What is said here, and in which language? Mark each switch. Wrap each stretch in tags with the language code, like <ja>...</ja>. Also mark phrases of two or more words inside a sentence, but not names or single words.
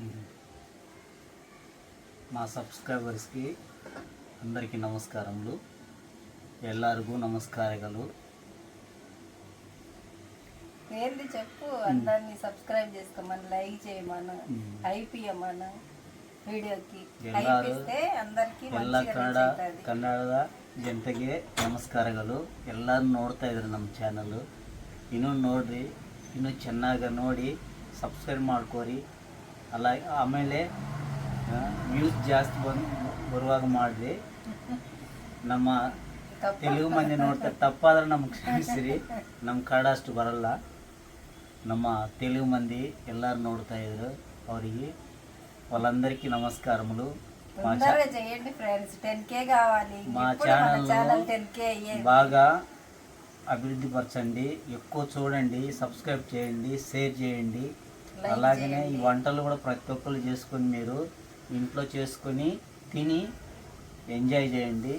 <te>మా సబ్స్క్రైబర్స్కి అందరికీ నమస్కారములు, ಎಲ್ಲರಿಗೂ నమస్కారాలు. ఏంది చెప్పు, అందరినీ సబ్స్క్రైబ్ చేసుకోమని, లైక్ చేయమను, ఐపియమను వీడియోకి. అందరికీ</te> <kn>ಎಲ್ಲ ಕನ್ನಡದ ಜನತೆಗೆ ನಮಸ್ಕಾರಗಳು. ಎಲ್ಲರೂ ನೋಡ್ತಾ ಇದ್ರು ನಮ್ಮ ಚಾನಲ್. ಇನ್ನೂ ನೋಡ್ರಿ, ಇನ್ನೂ ಚೆನ್ನಾಗಿ ನೋಡಿ ಸಬ್ಸ್ಕ್ರೈಬ್ ಮಾಡ್ಕೋರಿ. ಅಲ್ಲ ಆಮೇಲೆ ವ್ಯೂಸ್ ಜಾಸ್ತಿ ಬರುವಾಗ ಮಾಡಿರಿ. ನಮ್ಮ</kn> <te>తెలుగు మంది</te> <kn>ನೋಡ್ತಾರೆ, ತಪ್ಪಾದ್ರೆ ನಮ್ಗೆ ಕ್ಷಮಿಸಿರಿ. ನಮ್ಮ ಕನ್ನಡ ಅಷ್ಟು ಬರಲ್ಲ. ನಮ್ಮ తెలుగు ಮಂದಿ ಎಲ್ಲರೂ ನೋಡ್ತಾ ಇದ್ರು.</kn> <te>అవరికి వాళ్ళందరికీ నమస్కారములు. తొందరగా చేయండి ఫ్రెండ్స్, 10K కావాలి. మా ఇప్పుడు మన ఛానల్ ఛానల్ 10K అయ్యేది. బాగా అభివృద్ధి పరచండి, ఎక్కువ చూడండి, సబ్స్క్రైబ్ చేయండి, షేర్ చేయండి. అలాగనే ఈ వంటలు కూడా ప్రతి ఒక్కరు చేసుకొని మీరు ఇంట్లో చేసుకొని తిని ఎంజాయ్ చేయండి.</te>